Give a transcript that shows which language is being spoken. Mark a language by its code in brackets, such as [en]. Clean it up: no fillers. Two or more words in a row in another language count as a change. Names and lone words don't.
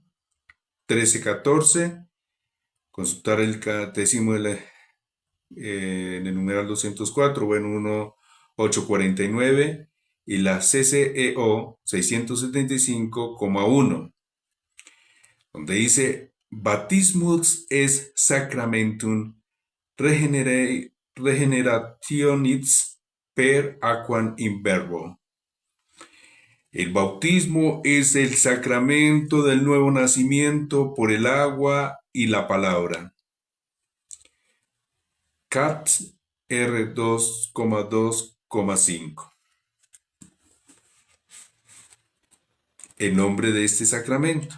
[es] 1314, consultar el catecismo en el numeral 204, bueno, 1849, y la CCEO 675,1, donde dice: [la] Baptismus es sacramentum regenerationis per aquam in verbo. [es] El bautismo es el sacramento del nuevo nacimiento por el agua y la palabra. Cat R 2,2,5. El nombre de este sacramento.